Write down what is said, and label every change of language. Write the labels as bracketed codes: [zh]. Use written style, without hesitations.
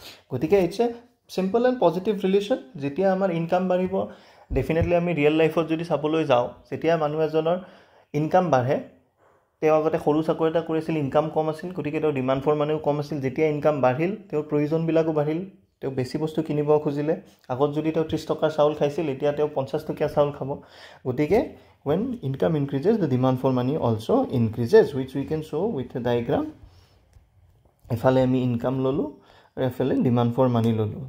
[as] গতিকে it's a simple and positive relation. যেতিয়া আমাৰ ইনকাম বাঢ়িব, ডেফিনেটলি আমি ৰিয়েল লাইফত যদি চাবলৈ যাওঁ, যেতিয়া মানুহ এজনৰ ইনকাম বাঢ়ে, তেওঁ আগতে সৰু চাকৰি এটা কৰিছিল, ইনকাম কম আছিল, গতিকে তেওঁৰ ডিমাণ্ড ফৰ মানিও কম আছিল। যেতিয়া ইনকাম বাঢ়িল, তেওঁৰ প্ৰয়োজনবিলাকো বাঢ়িল, তেওঁ বেছি বস্তু কিনিব খুজিলে। আগত যদি তেওঁ 30 টকাৰ চাউল খাইছিল, এতিয়া তেওঁ 50 টকীয়া চাউল খাব। [en] গতিকে when income increases, the demand for money also increases, which we can show with a diagram. [as] এফালে আমি ইনকাম ল'লোঁ আৰু এফালে ডিমাণ্ড ফৰ মানি ল'লোঁ।